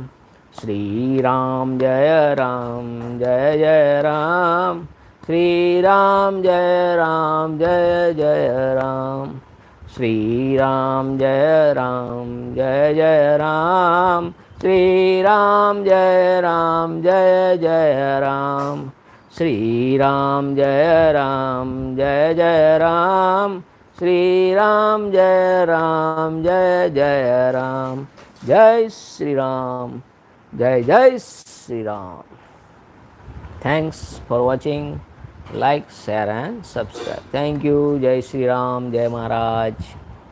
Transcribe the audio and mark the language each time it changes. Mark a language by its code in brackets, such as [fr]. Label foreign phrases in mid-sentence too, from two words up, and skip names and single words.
[hi] श्री राम जय जय राम, श्री राम जय जय राम, श्री राम जय जय राम, श्री राम जय जय राम, श्री राम जय जय राम, श्री राम जय जय राम. जय श्री राम. [gu] જય શ્રી રામ. [en] Thanks for watching. Like, share and subscribe. Thank you. [gu] જય શ્રી રામ. જય મહારાજ.